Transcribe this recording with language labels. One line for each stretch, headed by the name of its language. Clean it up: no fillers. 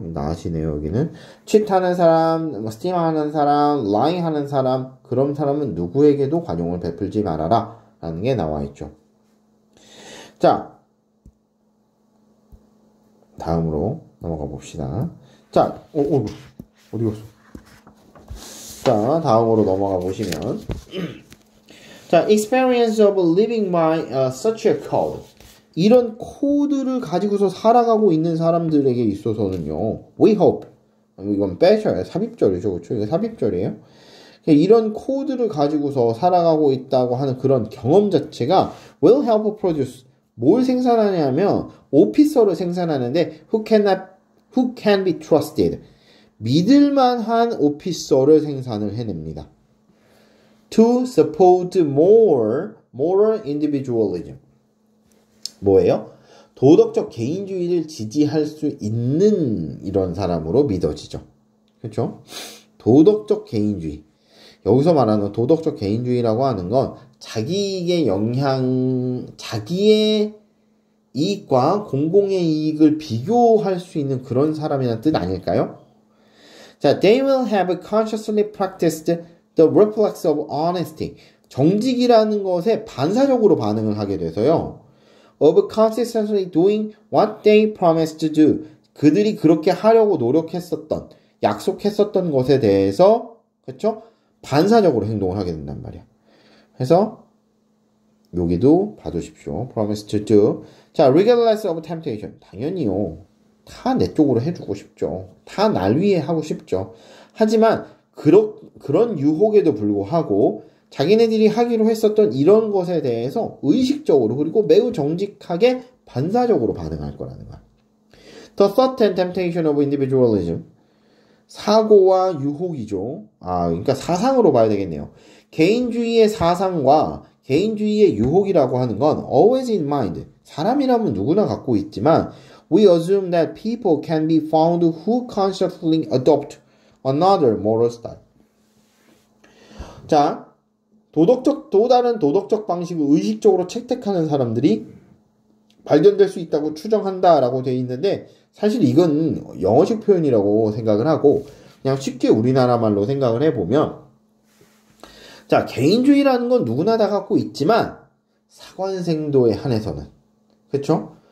Korean: 나시네요, 여기는. cheat하는 사람, steal하는 사람, lying하는 사람, 그런 사람은 누구에게도 관용을 베풀지 말아라. 라는 게 나와 있죠. 자, 다음으로 넘어가 봅시다. 자, 어디 갔어? 자, 다음으로 넘어가 보시면.
English: 자, experience of living by such a code.
Korean: 이런 코드를 가지고서 살아가고 있는 사람들에게 있어서는요,
English: we hope.
Korean: 이건 빼셔야 삽입절이죠, 그렇죠? 이거 삽입절이에요. 이런 코드를 가지고서 살아가고 있다고 하는 그런 경험 자체가
English: will help produce.
Korean: 뭘 생산하냐면 오피서를 생산하는데
English: who can be trusted.
Korean: 믿을만한 오피서를 생산을 해냅니다.
English: To support more moral individualism.
Korean: 뭐예요? 도덕적 개인주의를 지지할 수 있는 이런 사람으로 믿어지죠. 그렇죠? 도덕적 개인주의. 여기서 말하는 도덕적 개인주의라고 하는 건 자기의 자기의 이익과 공공의 이익을 비교할 수 있는 그런 사람이라는 뜻 아닐까요?
English: 자, they will have consciously practiced the reflex of honesty.
Korean: 정직이라는 것에 반사적으로 반응을 하게 돼서요.
English: of consistently doing what they promised to do.
Korean: 그들이 그렇게 하려고 노력했었던, 약속했었던 것에 대해서, 그쵸? 반사적으로 행동을 하게 된단 말이야. 그래서 여기도 봐두십시오.
English: promise to do. 자, regardless of temptation.
Korean: 당연히요. 다 내 쪽으로 해주고 싶죠. 다 날 위해 하고 싶죠. 하지만 그런 유혹에도 불구하고 자기네들이 하기로 했었던 이런 것에 대해서 의식적으로 그리고 매우 정직하게 반사적으로 반응할 거라는 거야.
English: The thought and temptation of individualism.
Korean: 사고와 유혹이죠. 그러니까 사상으로 봐야 되겠네요. 개인주의의 사상과 개인주의의 유혹이라고 하는 건
English: always in mind.
Korean: 사람이라면 누구나 갖고 있지만
English: we assume that people can be found who consciously adopt another moral style.
Korean: 자, 또 다른 도덕적 방식을 의식적으로 채택하는 사람들이 발견될 수 있다고 추정한다라고 되어 있는데 사실 이건 영어식 표현이라고 생각을 하고 그냥 쉽게 우리나라 말로 생각을 해보면 자, 개인주의라는 건 누구나 다 갖고 있지만 사관생도에 한해서는 그쵸?